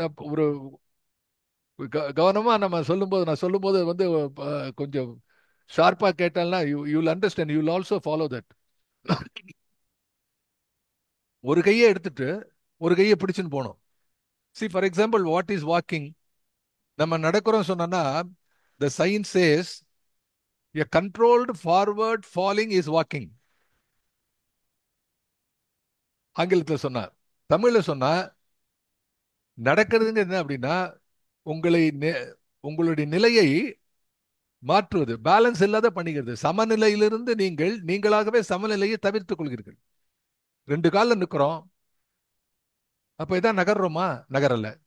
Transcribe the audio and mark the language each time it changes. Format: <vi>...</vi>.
<ta>ஒரு கவனமா நம்ம நான் சொல்லும்போது கொஞ்சம் ஷார்ப்பா கேட்டால்னா</ta> <en>You will understand, you will also follow that.</en> <ta>ஒரு கையை எடுத்துட்டு ஒரு கையை பிடிச்சுன்னு போகணும்.</ta> <en>For example, what is walking?</en> <ta>நம்ம நடக்கிறோம் சொன்னா</ta> <en>the science says a controlled forward falling is walking.</en> <ta>ஆங்கிலத்தில் சொன்னார். தமிழ்ல சொன்னா நடக்கிறதுங்க என்ன அப்படின்னா உங்களுடைய நிலையை மாற்றுவது, பேலன்ஸ் இல்லாத பண்ணிக்கிறது. சமநிலையிலிருந்து நீங்களாகவே சமநிலையை தவிர்த்துக் கொள்கிறீர்கள். ரெண்டு காலில் நிற்கிறோம், அப்ப இதான் நகர்றோமா? நகரல.</ta>